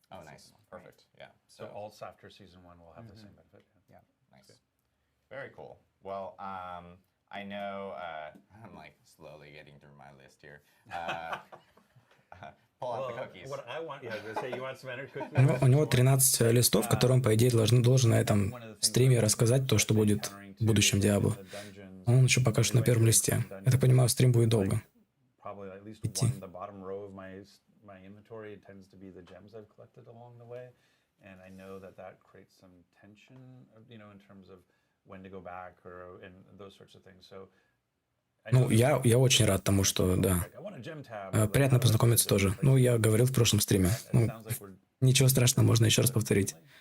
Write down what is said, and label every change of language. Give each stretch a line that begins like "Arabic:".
English: Oh, nice. Perfect. Yeah. So alts after season 1 will have the same benefit. Yeah. Nice. Very cool. Well, I know I'm like slowly getting through my list here. Pull out the cookies. What I want, yeah, I was gonna say, you want some enter cookies?
Russian: У него 13 листов, которым, по идее, должен на этом стриме рассказать то, что будет в будущем Diablo. Он еще пока что на первом листе. Я так понимаю, стрим будет долго.
English: Probably at least
Russian: идти.
English: one, the bottom row of my inventory tends to be the gems I've collected along the way, and I know that creates some tension, you know, in terms of when to go back or and those sorts of things. So.
Russian: Ну, я очень рад тому, что, да. Приятно познакомиться тоже. Ну, я говорил в прошлом стриме. Ну, ничего страшного, можно еще раз повторить.